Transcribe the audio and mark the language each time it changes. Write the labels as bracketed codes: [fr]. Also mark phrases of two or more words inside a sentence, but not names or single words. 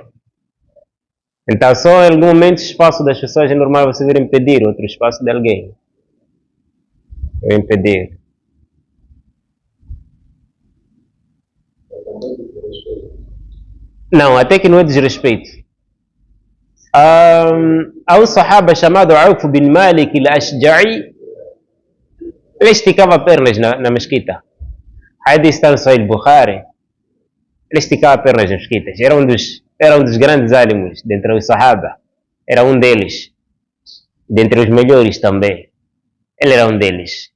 [pt] Então, só em algum momento o espaço das pessoas é normal você vir impedir outro espaço de alguém. Impedir. Não, até que não é desrespeito. Há um sahaba chamado Auf bin Malik al-Ashja'i. Ele esticava pernas na mesquita. Hadith está no Sahih Bukhari. Ele esticava pernas nas mesquitas. Era um dos grandes álimos dentre os sahaba. Era um deles. Dentre os melhores também. Ele era um deles.